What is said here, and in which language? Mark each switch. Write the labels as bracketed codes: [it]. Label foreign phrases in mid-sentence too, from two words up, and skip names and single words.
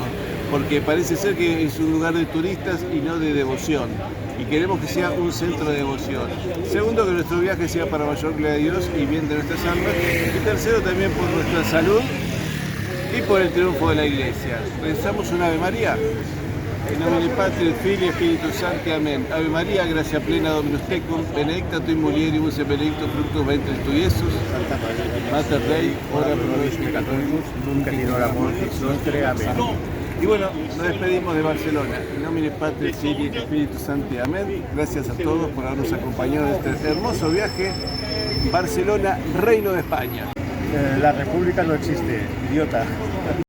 [es] Porque parece ser que es un lugar de turistas y no de devoción. Y queremos que sea un centro de devoción. Segundo, que nuestro viaje sea para mayor gloria de Dios y bien de nuestras almas. Y tercero, también por nuestra salud y por el triunfo de la Iglesia. ¿Rezamos un Ave María? [la] In nomine Patris, Filii, Spiritus Sancti. [es] Amén. [la] Ave María, gracia plena, Dominus tecum, benedicta tui mulieribus et benedictus fructus ventris tui, Iesus. Santa María, Mater Dei, ora pro nobis peccatoribus, nunc et in hora mortis nostre. [es] Amén. Y bueno, nos despedimos de Barcelona. [la] In nomine Patris, Filii, Spiritus Sancti. [es] Amén. Gracias a todos por habernos acompañado en este hermoso viaje. Barcelona, Reino de España. La República no existe, idiota.